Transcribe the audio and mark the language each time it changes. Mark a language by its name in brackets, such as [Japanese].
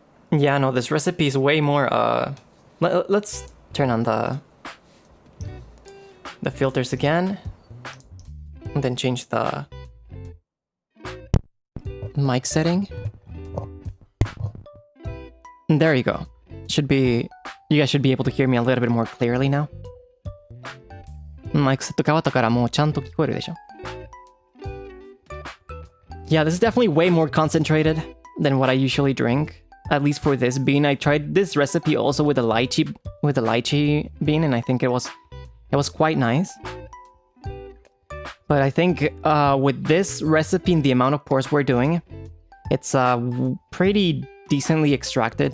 [English] Yeah, no, this recipe is way more, let's turn on the filters again. And then change the mic setting. And there you go. You guys should be able to hear me a little bit more clearly now. [Japanese] マイクセット変わったからもうちゃんと聞こえるでしょ。 [English] Yeah, this is definitely way more concentrated than what I usually drink. At least for this bean. I tried this recipe also with the lychee bean, and I think it was quite nice. But I think with this recipe and the amount of pours we're doing, it's pretty decently extracted.